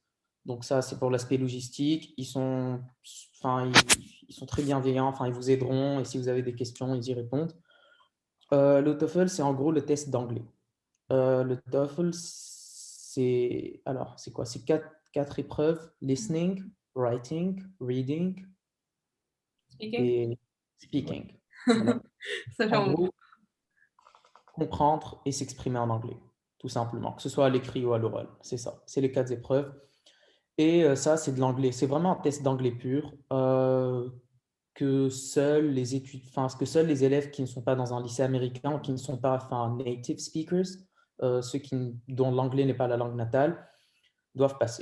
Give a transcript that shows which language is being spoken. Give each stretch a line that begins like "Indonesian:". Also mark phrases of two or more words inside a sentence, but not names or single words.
French: Donc ça, c'est pour l'aspect logistique. Enfin, ils sont très bienveillants, enfin, ils vous aideront et si vous avez des questions, ils y répondent. Le TOEFL, c'est en gros le test d'anglais. Le TOEFL, c'est quoi? C'est quatre épreuves,
English: listening, writing, reading Speaking.
French: et speaking. Voilà. Ça fait En un gros, comprendre et s'exprimer en anglais, tout simplement, que ce soit à l'écrit ou à l'oral. C'est ça, c'est les quatre épreuves. Et ça, c'est de l'anglais. C'est vraiment un test d'anglais pur que seuls les élèves qui ne sont pas dans un lycée américain ou qui ne sont pas
English: native speakers,
French: dont l'anglais n'est pas la langue natale, doivent passer.